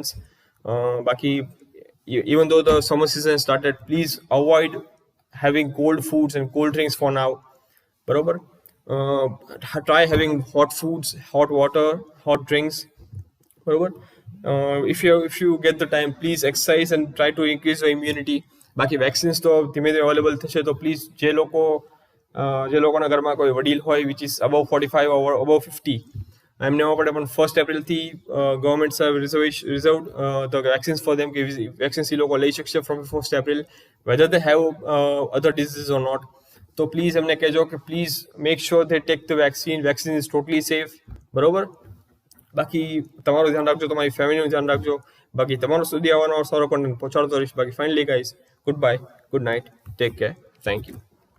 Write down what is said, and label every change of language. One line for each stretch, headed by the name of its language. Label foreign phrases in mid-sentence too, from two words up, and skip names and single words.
English: Baki, even though the summer season has started, please avoid having cold foods and cold drinks for now.
Gujarati: Barobar?
English: Try having hot foods, hot water, hot drinks.
Gujarati: Barobar?
English: If you get the time, please exercise and try to increase your immunity.
Gujarati: બાકી વેક્સિન્સ તો ધીમે ધીમે અવેલેબલ થશે. તો પ્લીઝ જે લોકોના ઘરમાં કોઈ વડીલ હોય
English: which is above 45 or above 50,
Gujarati: એમને માટે પણ 1st એપ્રિલથી
English: governments have reserved the vaccines for them
Gujarati: કે વેક્સિન્સ એ લોકો લઈ શકશે
English: from 1st April, whether they have other disease or not. તો પ્લીઝ
Gujarati: એમને કહેજો કે
English: please make sure they take the vaccine is totally safe, બરોબર.
Gujarati: બાકી તમારું ધ્યાન રાખજો, તમારી ફેમિલીનું ધ્યાન રાખજો. બાકી તમારો સુધી આવવાનો સારો કોન્ટેન્ટ પહોંચાડતો રહીશ.
English: બાકી finally guys, goodbye, good night, take care, thank you.